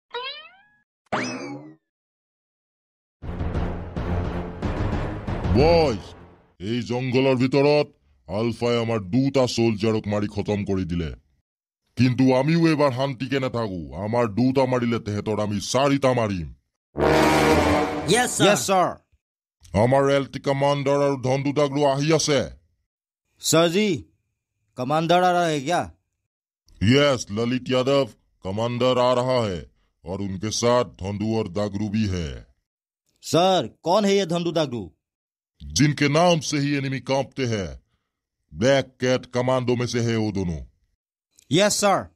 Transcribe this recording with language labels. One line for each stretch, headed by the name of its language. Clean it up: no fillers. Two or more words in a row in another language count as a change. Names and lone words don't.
Assamese: বয়স এই জংঘলৰ ভিতৰত আলফাই আমাৰ দুটা সোলজাৰক মাৰি খতম কৰি দিলে কিন্তু আমিও এবাৰ শান্তিকে নাথাকো আমাৰ দুটা মাৰিলে তেহেঁতৰ আমি চাৰিটা মাৰিম
English: Yes, sir.
Assamese: আমাৰ এলটি কমান্ডাৰ আৰু ধন্দু দাগলু আহি আছে
Hindi: सर जी कमांडर आ रहा है क्या यस ललित यादव कमांडर आ रहा है और उनके साथ धंधु और दागरू भी है सर कौन है ये धंधु दागरू जिनके नाम से ही एनिमी कांपते हैं ब्लैक कैट कमांडो में से है वो दोनों